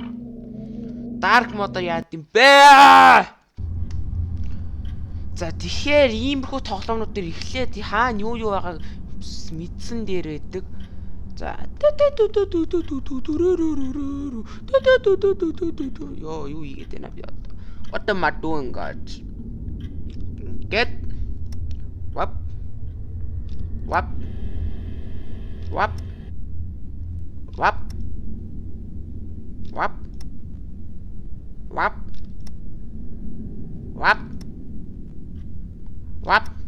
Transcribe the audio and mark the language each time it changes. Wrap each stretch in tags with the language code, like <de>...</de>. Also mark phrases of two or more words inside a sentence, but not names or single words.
<en>Dark mode</en> <mn>яад юм бэ? За тэгэхээр иймэрхүү тоглоомнууд дээр эхлээд хаана юу байгааг мэдсэн дээр байдаг. За ёо юу ийгээд байна би одоо.</mn> <en>What am I doing guys? Get wap wap wap wap wap wap wap What?</en>